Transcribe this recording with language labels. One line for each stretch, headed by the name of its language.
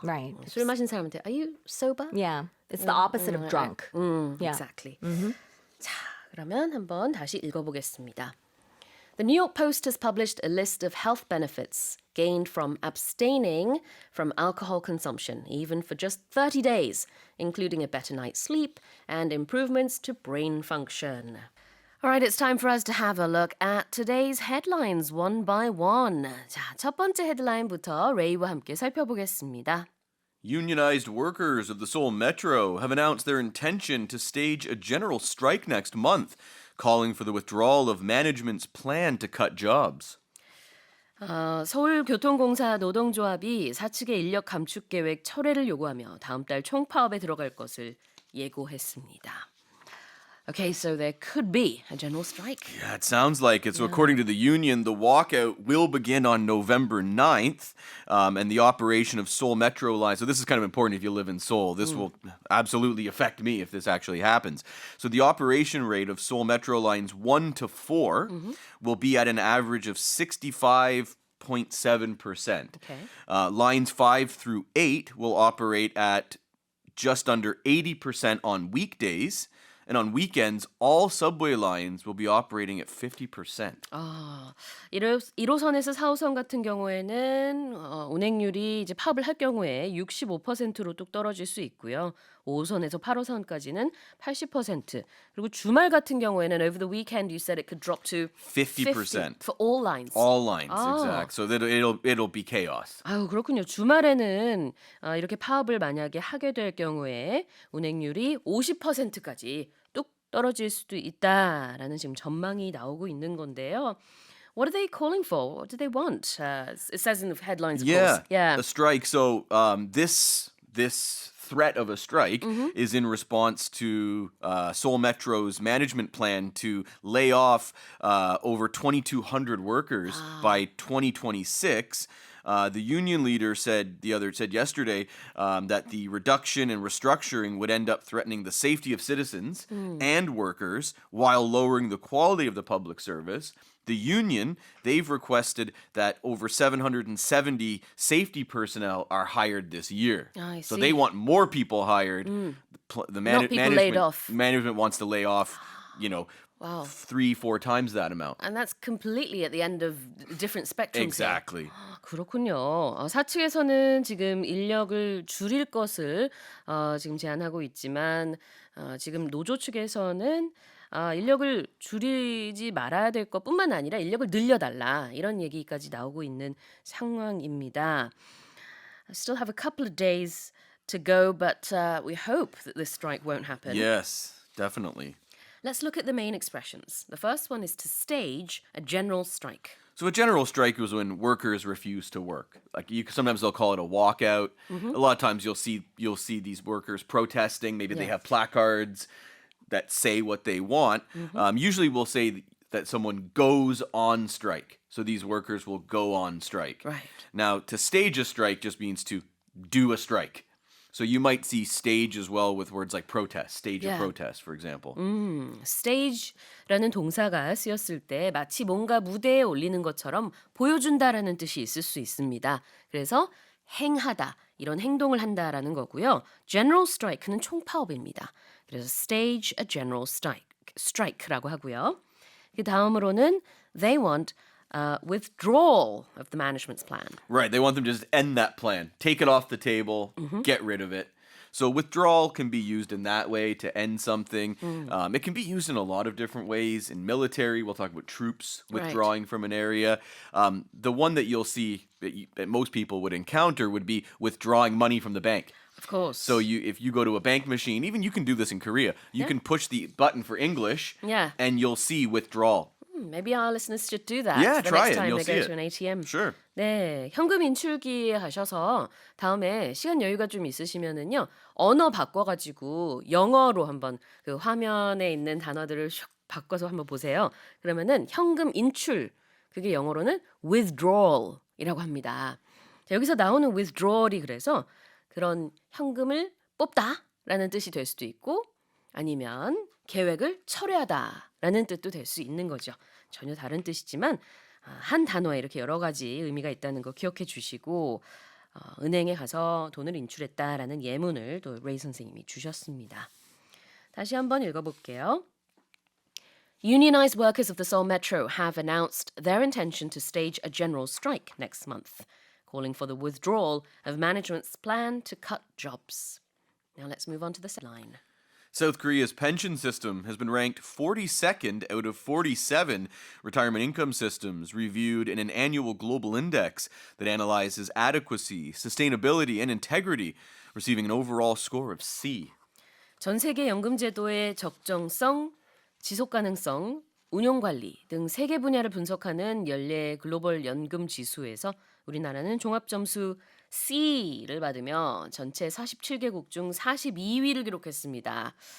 English: Right.
Korean: 술 마신 사람한테
English: Are you sober? Yeah, it's the opposite of drunk. Yeah. Exactly.
Korean: 자, 그러면 한번 다시 읽어보겠습니다.
English: The New York Post has published a list of health benefits gained from abstaining from alcohol consumption, even for just 30 days, including a better night's sleep and improvements to brain function. All right, it's time for us to have a look at today's headlines one by one.
Korean: 자, 첫 번째 헤드라인부터 레이와 함께 살펴보겠습니다.
English: Unionized workers of the Seoul Metro have announced their intention to stage a general strike next month, calling for the withdrawal of management's plan to cut jobs.
Korean: 서울교통공사 노동조합이 사측의 인력 감축 계획 철회를 요구하며 다음 달 총파업에 들어갈 것을 예고했습니다.
English: Okay, so there could be a general strike. Yeah, it sounds like it. So according to the union, the walkout will begin on November 9th, and the operation of Seoul Metro line. So this is kind of important if you live in Seoul. This will absolutely affect me if this actually happens. So the operation rate of Seoul Metro lines 1 to 4 will be at an average of 65.7%. Okay. Lines 5 through 8 will operate at just under 80% on weekdays. And on weekends, all subway lines will be operating at 50%.
Korean: 1호선에서 4호선 같은 경우에는 운행률이 이제 파업을 할 경우에 65%로 뚝 떨어질 수 있고요. 5호선에서 8호선까지는 80%. 그리고 주말 같은 경우에는
English: over the weekend you said it could drop to 50% for all lines. All lines, exact. So that it'll be chaos.
Korean: 아유, 그렇군요. 주말에는 이렇게 파업을 만약에 하게 될 경우에 운행률이 50%까지 뚝 떨어질 수도 있다라는 지금 전망이 나오고 있는 건데요.
English: What are they calling for? What do they want? It says in the headlines, of course. Yeah. A strike. So this threat of a strike is in response to Seoul Metro's management plan to lay off over 2,200 workers by 2026. The union leader said yesterday that the reduction and restructuring would end up threatening the safety of citizens and workers while lowering the quality of the public service. The union, they've requested that over 770 safety personnel are hired this year. I So see. they want more people hired. The Not people laid off. Management wants to lay off, Wow. 3-4 times that amount. And that's completely at the end of different spectrums. Exactly.
Korean: 그렇군요. 사측에서는 지금 인력을 줄일 것을 지금 제안하고 있지만 지금 노조 측에서는 인력을 줄이지 말아야 될 것뿐만 아니라 인력을 늘려달라 이런 얘기까지 나오고 있는 상황입니다.
English: I still have a couple of days to go, but we hope that this strike won't happen. Yes, definitely. Let's look at the main expressions. The first one is to stage a general strike. So a general strike was when workers refuse to work. Sometimes they'll call it a walkout. A lot of times you'll see these workers protesting. Maybe they have placards that say what they want. Usually we'll say that someone goes on strike. So these workers will go on strike. Right. Now, to stage a strike just means to do a strike. So you might see stage as well with words like protest, stage a protest, for example.
Korean: stage라는 동사가 쓰였을 때 마치 뭔가 무대에 올리는 것처럼 보여준다라는 뜻이 있을 수 있습니다. 그래서 행하다, 이런 행동을 한다라는 거고요. General strike는 총파업입니다. 그래서
English: stage a general strike
Korean: 라고 하고요. 그 다음으로는
English: they want withdrawal of the management's plan. Right, they want them to just end that plan. Take it off the table, get rid of it. So withdrawal can be used in that way to end something. It can be used in a lot of different ways. In military, we'll talk about troops withdrawing from an area. The one that you'll see that most people would encounter would be withdrawing money from the bank. Of course. So if you go to a bank machine, even you can do this in Korea, you can push the button for English Yeah. and you'll see withdrawal. Maybe our listeners should do that Yeah, the try it and time you'll they see go it. to an ATM. Sure.
Korean: 네, 현금 인출기에 가셔서 다음에 시간 여유가 좀 있으시면은요 언어 바꿔가지고 영어로 한번 그 화면에 있는 단어들을 슉 바꿔서 한번 보세요. 그러면은 현금 인출 그게 영어로는 withdrawal이라고 합니다. 자, 여기서 나오는 withdrawal이 그래서 그런 현금을 뽑다라는 뜻이 될 수도 있고 아니면 계획을 철회하다라는 뜻도 될 수 있는 거죠. 전혀 다른 뜻이지만 한 단어에 이렇게 여러 가지 의미가 있다는 거 기억해 주시고 은행에 가서 돈을 인출했다라는 예문을 또 레이 선생님이 주셨습니다. 다시 한번 읽어볼게요.
English: Unionized workers of the Seoul Metro have announced their intention to stage a general strike next month, calling for the withdrawal of management's plan to cut jobs. Now let's move on to the line. South Korea's pension system has been ranked 42nd out of 47 retirement income systems reviewed in an annual global index that analyzes adequacy, sustainability, and integrity, receiving an overall score of C.
Korean: 전 세계 연금 제도의 적정성, 지속 가능성, 운용 관리 등 3개 분야를 분석하는 연례 글로벌 연금 지수에서 우리나라는 종합 점수 C를 받으며 전체 47개국 중 42위를 기록했습니다.